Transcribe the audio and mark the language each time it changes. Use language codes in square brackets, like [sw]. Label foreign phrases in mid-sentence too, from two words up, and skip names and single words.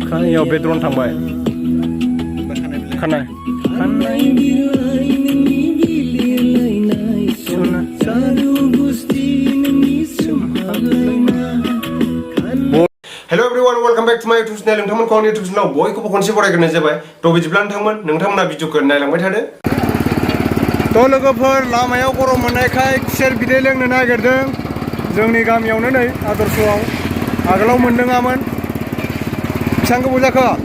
[brx] इयाव बेद्रन थांबाय खानाय [en] Hello everyone, welcome back to my YouTube channel. [brx] नोंथांमोनखौ आंनि YouTube channel बयखौबो खनसे बरायग्रोनाय जाबाय। थ' बिदिब्ला नोंथांमोना भिडिअखौ नायलांबाय थादो। थ' लोगोफोर लामायाव गरम मोननायखाय खुसेर बिदै लोंनो नागिरदों। जोंनि गामियावनो नै आदर्शआव आगोलाव मोनदोङामोन। बेसेबां गोबाव जाखो?